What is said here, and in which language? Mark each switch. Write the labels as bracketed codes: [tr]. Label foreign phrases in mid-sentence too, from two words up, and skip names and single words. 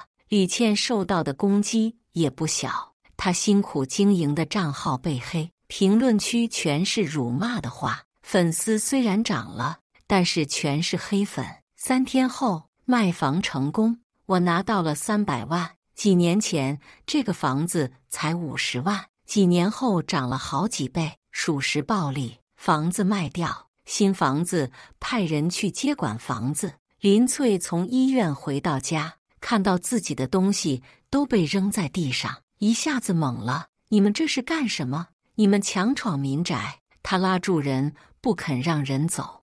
[zh] 李倩受到的攻擊也不小，她辛苦經營的賬號被黑，評論區全是辱罵的話，粉絲雖然漲了，但是全是黑粉。3天後賣房成功，我拿到了300萬。幾年前這個房子才50萬，幾年後漲了好幾倍，屬實暴利。房子賣掉，新房子派人去接管房子。林翠從醫院回到家，看到自己的東西都被扔在地上，一下子懵了。你們这是幹什麼？你們強闖民宅！他拉住人，不肯讓人走。